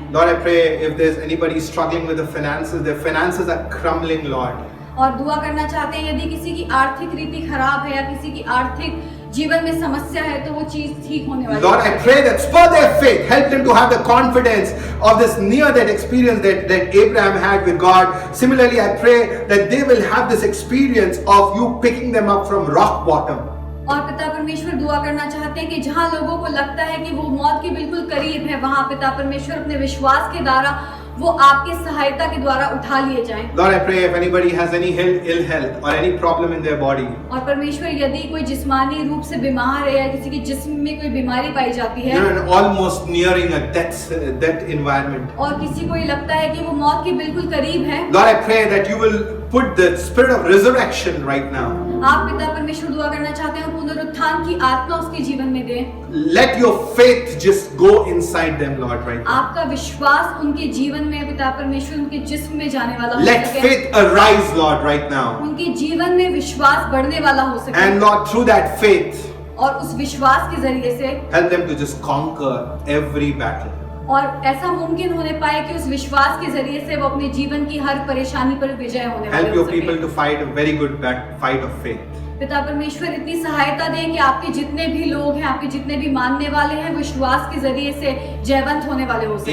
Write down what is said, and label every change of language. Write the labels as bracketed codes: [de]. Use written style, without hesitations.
[en] Lord, I pray if there's anybody struggling with the finances, their finances are crumbling, Lord. [hi] और दुआ करना चाहते हैं यदि किसी की आर्थिक रीति खराब है या किसी की आर्थिक जीवन में समस्या है तो वो चीज ठीक होने वाली [en] Lord, I pray that spur their faith, help them to have the confidence of this near-death experience that Abraham had with God. Similarly, I pray that they will have this experience of you picking them up from rock bottom. [hi] और पिता परमेश्वर दुआ करना चाहते हैं कि जहाँ लोगों को लगता है कि वो मौत के बिल्कुल करीब है, वहाँ पिता परमेश्वर अपने विश्वास के द्वारा वो आपकी सहायता के द्वारा उठा लिए जाएं। [en] Lord, I pray if anybody has any ill health or any problem in their body, [hi] और परमेश्वर यदि कोई जिस्मानी रूप से बीमार है या किसी के जिस्म में कोई बीमारी पाई जाती है, [en] you're almost nearing a death environment. [hi] और किसी को ये लगता है कि वो मौत के बिल्कुल करीब है, [en] Lord, I pray that you will put the spirit of resurrection right now. [hi] आप पिता परमेश्वर दुआ करना चाहते हैं पुनरुत्थान की आत्मा उसके जीवन में दें। [en] Let your faith just go inside them, Lord, right now. [hi] आपका विश्वास उनके जीवन में पिता परमेश्वर उनके जिस्म में जाने वाला हो [en] Let [hi] सके, [en] faith arise, Lord, right now. [hi] उनके जीवन में विश्वास बढ़ने वाला हो सके, [en] And Lord, through that faith, [hi] और उस विश्वास के जरिए से [en] help them to just conquer every battle. [hi] और ऐसा मुमकिन होने पाए कि उस विश्वास के जरिए से वो अपने जीवन की हर परेशानी पर विजय होने वाले [en] Help [hi] हो [en] your people [hi] सके। [en] to fight a very good fight of faith. [hi] पिता परमेश्वर इतनी सहायता दें कि आपके जितने भी लोग हैं, आपके जितने भी मानने वाले हैं, विश्वास के जरिए से जयवंत होने वाले हो सके।